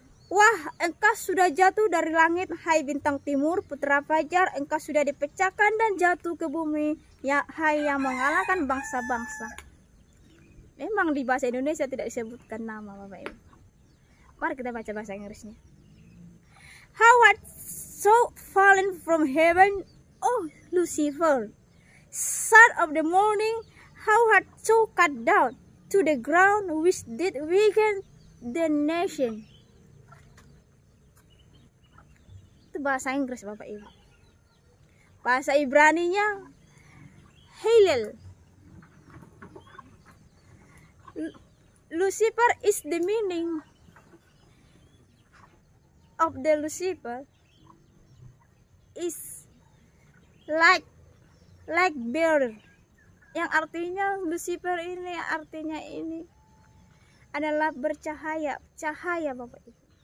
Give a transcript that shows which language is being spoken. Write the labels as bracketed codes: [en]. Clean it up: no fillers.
[id] Wah, engkau sudah jatuh dari langit, hai bintang timur, putra fajar, engkau sudah dipecahkan dan jatuh ke bumi, ya hai yang mengalahkan bangsa-bangsa. Memang di bahasa Indonesia tidak disebutkan nama Bapak Ibu. Mari kita baca bahasa Inggrisnya. [en] How art so fallen from heaven, oh Lucifer, son of the morning, how art so cut down to the ground, which did weaken the nation. [id] Itu bahasa Inggris Bapak Ibu. Bahasa Ibraninya Hillel. [en] Lucifer is the meaning of the Lucifer is like bearer, [id] yang artinya Lucifer ini artinya ini adalah bercahaya, cahaya Bapak Ibu.